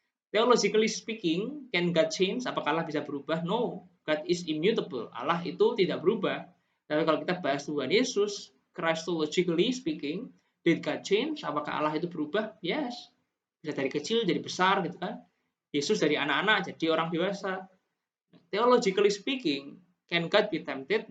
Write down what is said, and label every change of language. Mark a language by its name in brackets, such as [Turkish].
[English] Theologically speaking, can God change? [Indonesian] Apakah Allah bisa berubah? [English] No, God is immutable. [Indonesian] Allah itu tidak berubah. Tapi kalau kita bahas Tuhan Yesus, [English] Christologically speaking, did God change? [Indonesian] Apakah Allah itu berubah? Yes. Bisa dari kecil jadi besar gitu kan. Yesus dari anak-anak jadi orang dewasa. [English] Theologically speaking, can God be tempted?